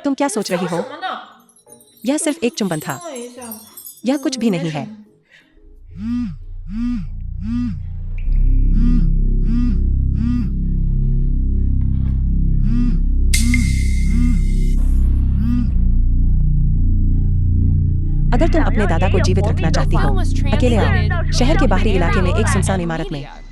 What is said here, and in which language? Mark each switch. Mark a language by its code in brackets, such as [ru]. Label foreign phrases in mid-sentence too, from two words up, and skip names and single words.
[hi] तुम क्या सोच रही हो? [zh] 什么呢？ [hi] यह सिर्फ एक चुंबन था। [zh] 碰了一下嘛。 [hi] यह कुछ भी नहीं है। अगर तुम अपने दादा को जीवित रखना चाहती हो, अकेले आओ शहर के बाहरी इलाके में एक सुनसान इमारत में।